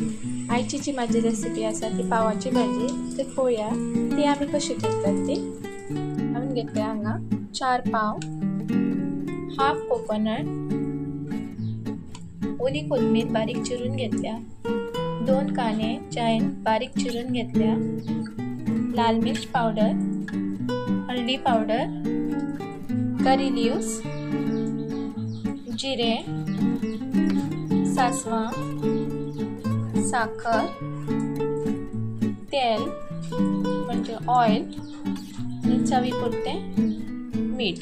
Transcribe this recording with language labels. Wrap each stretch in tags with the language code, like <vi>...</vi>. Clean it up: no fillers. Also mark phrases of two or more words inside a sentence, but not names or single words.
<kok>आयची जी माझी रेसिपी असा ती पावाची भाजी। ते पळोवया ती आम्ही कशी करतात ती। आम्ही घेतल्या हांगा 4 पाव,</kok> <en>half coconut,</en> <kok>ओली कोथमीर बारीक चिरून घेतल्या, 2 कांदे चायन बारीक चिरून घेतल्या, लाल मिर्च पावडर, हळदी पावडर,</kok> <en>curry leaves,</en> <kok>जिरे, सासवा, साखर, तेल म्हणजे ऑइल आणि चवीपुरते मीठ।</kok>